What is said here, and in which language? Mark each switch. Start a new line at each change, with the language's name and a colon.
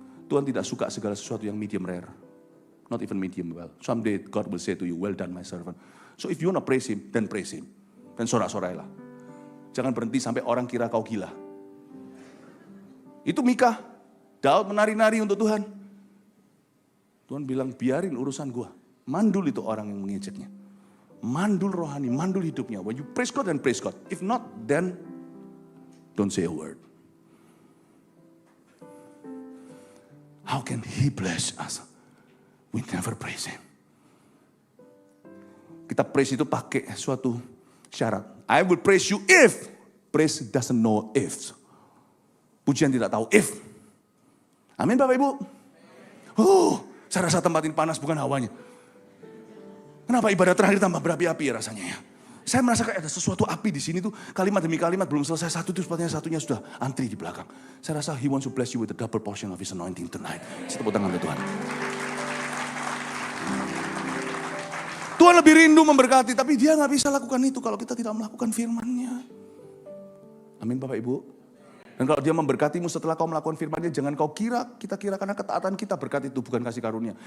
Indonesian: Tuhan tidak suka segala sesuatu yang medium rare.
English: Not even medium well. Someday God will say to you, well done my servant. So if you want to praise him, then praise him.
Indonesian: dan sorak-sorailah. Jangan berhenti sampai orang kira kau gila. Itu Mika. Daud menari-nari untuk Tuhan. Tuhan bilang, biarin urusan gua. Mandul itu orang yang mengejeknya. Mandul rohani, mandul hidupnya.
English: When you praise God, then praise God. If not, then don't say a word. How can He bless us? We never praise Him.
Indonesian: Kita praise itu pakai suatu syarat.
English: I will praise you if. Praise doesn't know if.
Indonesian: Pujian tidak tahu if. Amin Bapak Ibu. Saya rasa tempat ini panas bukan hawanya. Kenapa ibadah terakhir tambah berapi-api ya rasanya ya. Saya merasa kayak ada sesuatu api di sini tuh. Kalimat demi kalimat belum selesai satu tuh satunya sudah antri di belakang. Saya rasa
English: He wants to bless you with a double portion of His anointing tonight.
Indonesian: Tepuk tangan untuk Tuhan. Tuhan lebih rindu memberkati, tapi Dia nggak bisa lakukan itu kalau kita tidak melakukan firman-Nya. Amin Bapak Ibu. Dan kalau Dia memberkatimu setelah kau melakukan firman-Nya, jangan kau kita kira karena ketaatan kita berkat itu bukan kasih karunia.